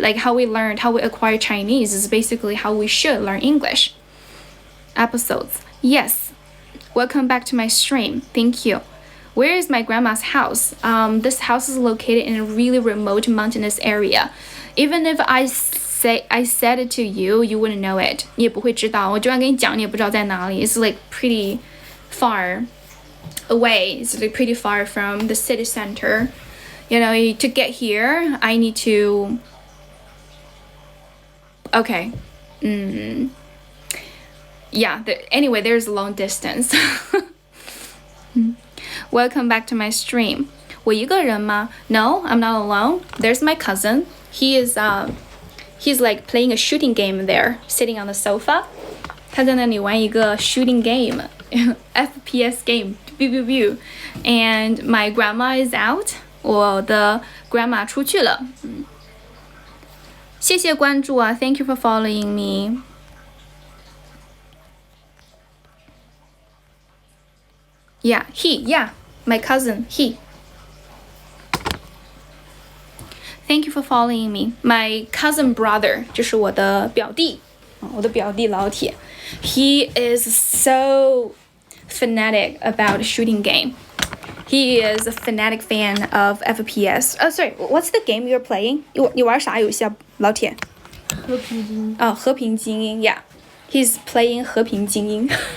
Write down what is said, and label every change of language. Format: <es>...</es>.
<en>Like how we acquire Chinese is basically how we should learn English. Episodes. Yes. Welcome back to my stream. Thank you. Where is my grandma's house? This house is located in a really remote mountainous area. Even if I I said it to you, you wouldn't know it.</en> <zh>你也不会知道。我就算跟你讲，你也不知道在哪里。</zh> <en>It's like pretty far away. It's like pretty far from the city center. You know, to get here, I need to. Okay. Yeah. Anyway, there's a long distance. Welcome back to my stream.</en> <zh>我一个人吗?</zh> <en>No, I'm not alone. There's my cousin. He's like playing a shooting game there, sitting on the sofa.</en> <zh>他在那里玩一个 shooting game, FPS game, pew pew pew.</zh> <en>And my grandma is out.</en> <zh>我的 grandma 出去了。谢谢关注啊</zh> <en>，Thank you for following me. Yeah, my cousin, he. Thank you for following me. My cousin brother</en> <zh>就是我的表弟，我的表弟老铁。</zh> <en>He is so fanatic about shooting game. He is a fanatic fan of FPS. Oh, sorry, what's the game you're playing?</en> <zh>你玩啥游戏啊，老铁？和平精英。哦，和平精英 ，Yeah.</zh> <en>He's playing 和平精英。</en>